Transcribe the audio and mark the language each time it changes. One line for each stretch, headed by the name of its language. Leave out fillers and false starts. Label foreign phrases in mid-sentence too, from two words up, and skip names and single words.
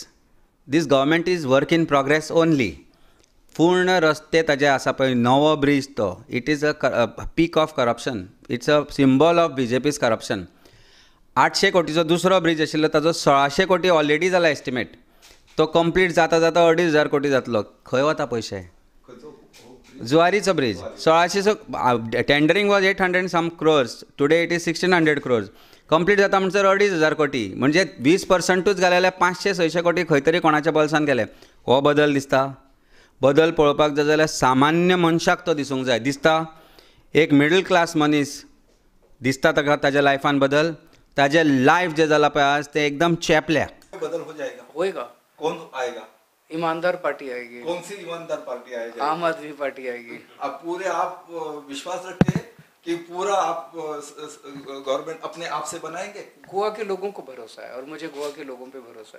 English: this government is work in progress only.
Konkani: पूर्ण रस्ते ताजे आसा पळय, नवो ब्रीज तो,
English: it is a peak of corruption. It's a symbol of BJP's corruption.
Konkani: 800 कोटीचो दुसरो ब्रीज आशिल्लो, ताजो 1600 कोटी ऑलरेडी जाला एस्टिमेट. तो कंप्लीट जाता जाता 2,500 कोटी जातलो. खंय वता पयशे? जुवारीचो ब्रीज 1600.
English: Tendering was 800 some crores. Today it is 1,600 crores.
Konkani: कंप्लीट जाता म्हणसर 2,500 कोटी. म्हणजे 20%च घाले जाल्यार 500-600 कोटी खंय तरी कोणाच्या बॉल्सान गेले. हो बदल दिसता? बदल पळोवपाक जाय जाल्यार सामान्य मनशाक तो दिसूंक जाय. दिसता? एक
English: middle class
Konkani: मनीस दिसता ताका ताज्या लायफान बदल? ताजें लायफ जें जालां पळय आज तें एकदम चेपल्या.
Hindi: बदल हो जाएगा? होएगा. कौन आएगा? ईमानदार पार्टी आएगी. कौन सी ईमानदार पार्टी आएगी? आम आदमी पार्टी आएगी. आप विश्वास रखते हैं कि पूरा आप गवर्नमेंट अपने आप से बनाएंगे? गोवा के लोगों को भरोसा है और मुझे गोवा के लोगों पे भरोसा है.